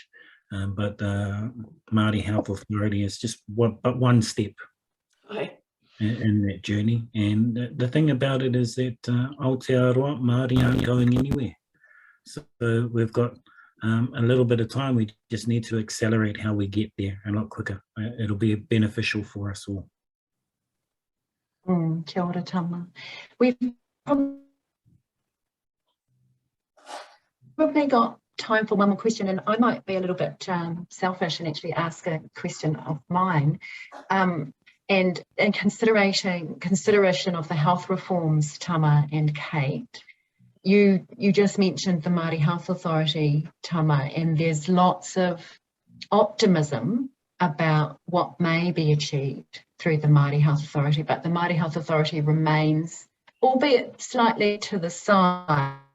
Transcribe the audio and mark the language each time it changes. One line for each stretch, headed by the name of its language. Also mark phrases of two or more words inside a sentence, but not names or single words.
English: But the Māori Health Authority is just one step in that journey. And the thing about it is that Aotearoa Māori aren't going anywhere. So we've got a little bit of time. We just need to accelerate how we get there a lot quicker. It'll be beneficial for us all.
Māori: Kia ora, Tama.
English: We've probably got time for one more question, and I might be a little bit selfish and actually ask a question of mine. And in consideration of the health reforms, Tama and Kate, you just mentioned the Māori Health Authority, Tama, and there's lots of optimism about what may be achieved through the Māori Health Authority, but the Māori Health Authority remains, albeit slightly to the side,